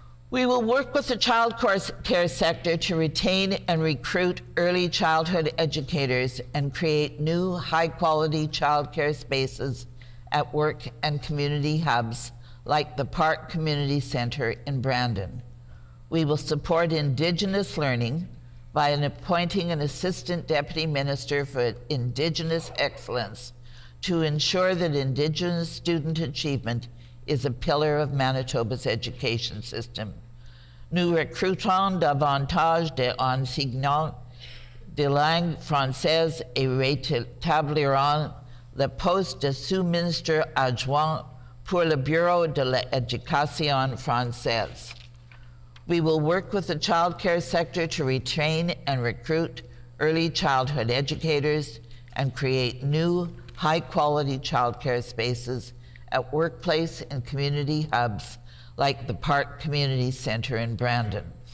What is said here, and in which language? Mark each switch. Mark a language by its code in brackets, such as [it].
[en] We will work with the child care sector to retain and recruit early childhood educators and create new high-quality childcare spaces at work and community hubs like the Park Community Centre in Brandon. We will support Indigenous learning by appointing an Assistant Deputy Minister for Indigenous Excellence to ensure that Indigenous student achievement is a pillar of Manitoba's education system. [fr] Nous recrutons davantage d'enseignants de langue française et rétablirons le poste de sous-ministre adjoint pour le Bureau de l'Éducation française. [en] We will work with the child care sector to retrain and recruit early childhood educators and create new high-quality childcare spaces at workplace and community hubs like the Park Community Centre in Brandon.